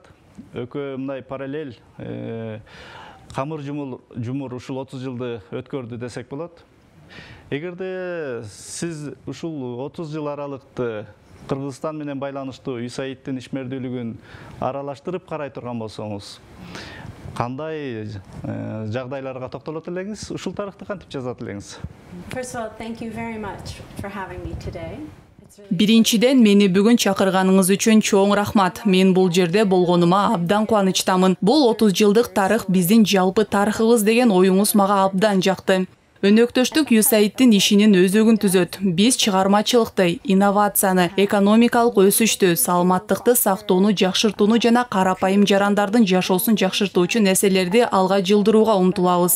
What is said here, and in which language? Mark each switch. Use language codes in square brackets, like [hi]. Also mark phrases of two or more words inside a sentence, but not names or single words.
[ky] Экөө мындай параллель камыр жумур ушул 30 жылды өткөрдү десек болот. Эгерде сиз ушул 30 жыл аралыкты Кыргызстан менен байланыштуу USAID-тин ишмердүүлүгүн аралаштырып карай турган болсоңуз, кандай жагдайларга токтолот элеңиз? Ушул тарыхты кантип жазат элеңиз? [en] First of all, thank you very much for having me today. [ky] Биринчиден, мени бүгүн чакырганыңыз үчүн чоң рахмат. Мен бул жерде болгонума абдан кубанычтамын. Бул 30 жылдык тарых биздин жалпы тарыхыбыз деген оюңуз мага абдан жакты. Өнөктөштүк USAID-тин ишинин өзөгүн түзөт. Биз чыгармачылыкты, инновацияны, экономикалык өсүштү, саламаттыкты сактоону жакшыртууну жана карапайым жарандардын жашоосун жакшыртуучу нерселерди алга жылдырууга умтулабыз.